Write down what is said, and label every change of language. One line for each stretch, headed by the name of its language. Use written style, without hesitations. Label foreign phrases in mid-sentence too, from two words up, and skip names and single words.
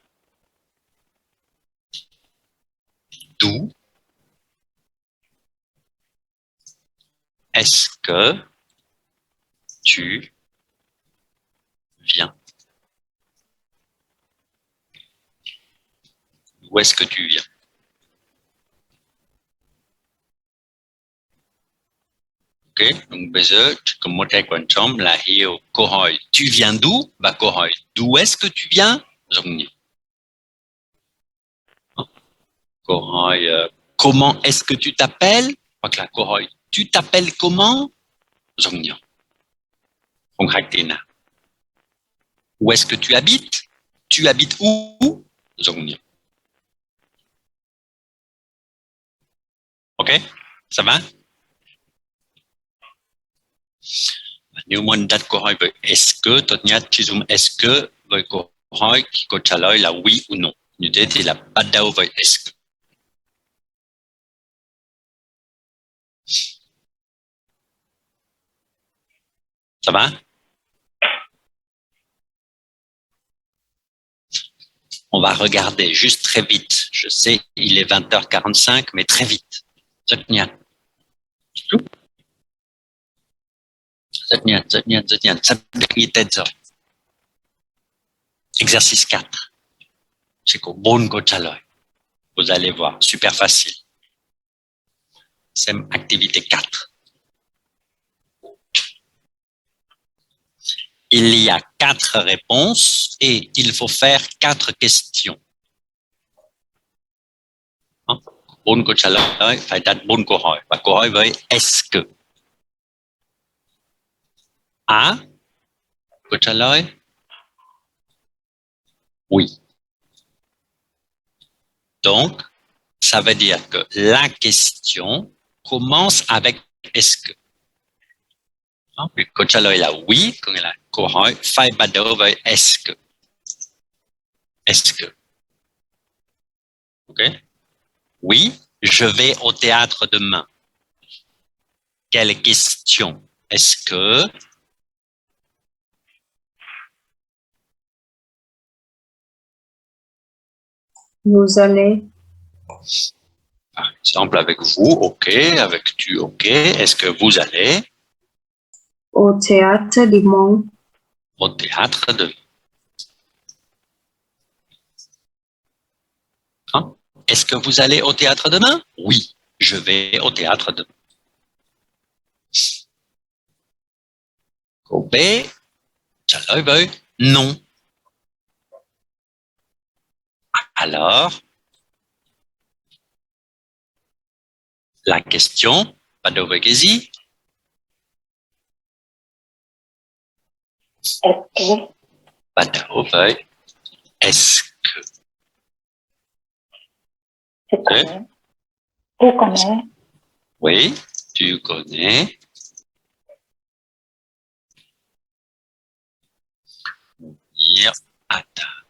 French: D'où est-ce que tu viens? Où est-ce que tu viens?
Vietnamese: Ok, donc bây giờ chỉ có một cái quan trọng là hiểu câu hỏi
French: tu viens d'où
Vietnamese: và câu hỏi
French: d'où est-ce que tu viens
Vietnamese: giống nhau. Câu hỏi
French: comment est-ce que tu t'appelles
Vietnamese: hoặc là câu hỏi
French: tu t'appelles comment
Vietnamese: giống nhau. Không khác thế nào.
French: Où est-ce que tu habites? Tu habites où
Vietnamese: giống nhau.
French: Ok, ça va?
Vietnamese: Nếu muốn đặt câu hỏi với
French: est-ce que,
Vietnamese: tốt nhất chỉ dùng
French: est-ce que
Vietnamese: với câu hỏi khi câu trả lời là
French: oui ou non.
Vietnamese: Như thế thì là bắt đầu với
French: est-ce que. Ça va? On va regarder juste très vite. Je sais, il est 20h45, mais très vite.
Vietnamese: Rất nhanh. Rất nhanh. Sắp được ghi tên rồi.
French: Exercice 4.
Vietnamese: C'est có 4 câu trả lời.
French: Vous allez voir, super facile. C'est activité 4. Il y a 4 réponses et il faut faire 4 questions.
Vietnamese: 4 câu trả lời, phải đặt 4 câu hỏi. Và câu hỏi với
French: est-ce que.
Vietnamese: A, câu trả lời oui.
French: Donc, ça veut dire que la question commence avec est-ce que.
Vietnamese: Puis câu trả lời là oui, có nghĩa là câu hỏi phải bắt đầu với
French: est-ce que. Est-ce que. OK? Oui, je vais au théâtre demain. Quelle question? Est-ce que. Vous allez Par exemple, avec vous, OK. Avec tu, OK. Est-ce que vous allez au théâtre dimanche. au théâtre demain? Est-ce que vous allez au théâtre demain? Oui, je vais au théâtre demain.
Vietnamese: Câu B, trả lời với non.
French: Alors, La question,
Vietnamese: bắt đầu với cái gì?
French: Est-ce que,
Vietnamese: Bắt đầu với
French: est-ce que. je connais. Tu connais. Oui, tu connais. Mounir Atta.